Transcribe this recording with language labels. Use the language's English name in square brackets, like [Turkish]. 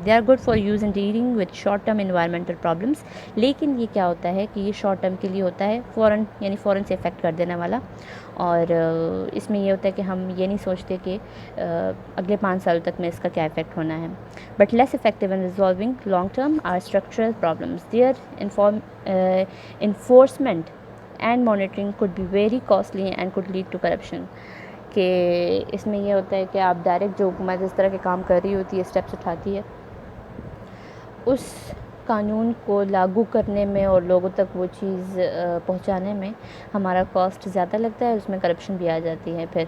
[English] They are good for use in dealing with short term environmental problems. [Urdu] لیکن یہ کیا ہوتا ہے کہ یہ شارٹ ٹرم کے لیے ہوتا ہے، فوراً سے افیکٹ کر دینے والا. اور اس میں یہ ہوتا ہے کہ ہم یہ نہیں سوچتے کہ اگلے 5 سالوں تک میں اس کا کیا افیکٹ ہونا ہے. [English] But less effective in resolving long term or structural problems. Their enforcement and monitoring could be very costly and could lead to corruption. [Urdu] کہ اس میں یہ ہوتا ہے کہ آپ ڈائریکٹ جو حکومت اس طرح کے کام کر رہی ہوتی ہے، اسٹیپس اٹھاتی ہے، اس قانون کو لاگو کرنے میں اور لوگوں تک وہ چیز پہنچانے میں ہمارا کاسٹ زیادہ لگتا ہے، اس میں کرپشن بھی آ جاتی ہے.